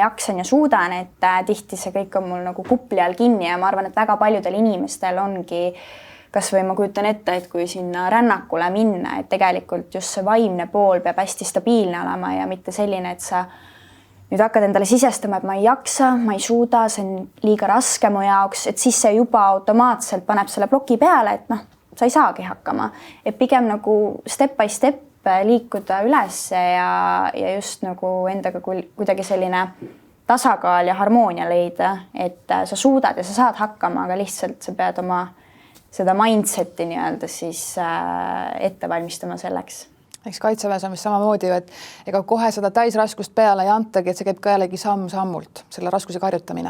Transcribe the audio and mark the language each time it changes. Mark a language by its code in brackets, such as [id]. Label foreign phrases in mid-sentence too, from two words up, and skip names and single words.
[et] jaksan ja suudan, et tihti see kõik on mul nagu kupli all kinni ja ma arvan, et väga paljudel inimestel ongi, kas või ma kujutan ette, et kui sinna rännakule minna, et tegelikult just see vaimne pool peab hästi stabiilne olema ja mitte selline, et sa nüüd hakkad endale sisestama, et ma ei jaksa, ma ei suuda, see on liiga raske mu jaoks, et siis see juba automaatselt paneb selle ploki peale, et noh, sa ei saagi hakkama. Et pigem nagu [en] step by step [et] liikuda üles ja just nagu endaga kuidagi selline tasakaal ja harmoonia leida, et sa suudad ja sa saad hakkama, aga lihtsalt sa pead oma seda mindseti nii-öelda siis ette valmistama selleks. Eks Kaitseväes on vist samamoodi, et ega kohe seda täisraskust peale ei antagi, et see käib ka jällegi samm-sammult, selle raskuse karjutamine.